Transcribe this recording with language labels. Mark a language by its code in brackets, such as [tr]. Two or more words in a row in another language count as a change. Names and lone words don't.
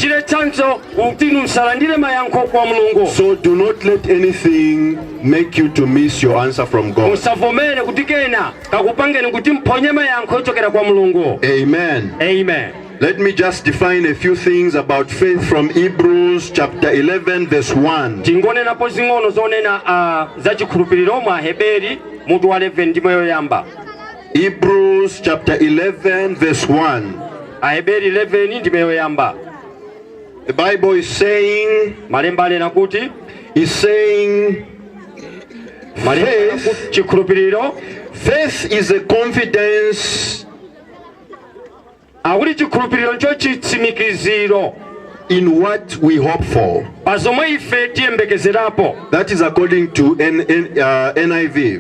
[en] So do not let anything make you to miss your answer from God. Amen. Amen. Let me just define a few things about faith from Hebrews chapter 11 verse 1. [ny] Mutu wa 11 ndime yoyamba. [en] Hebrews chapter 11 verse 1. [ny] Aheberi 11 ndime yoyamba. [en] The Bible is saying, [ny] Malemba anena kuti, [en] is saying, faith is a confidence in what we hope for. That is according to NIV.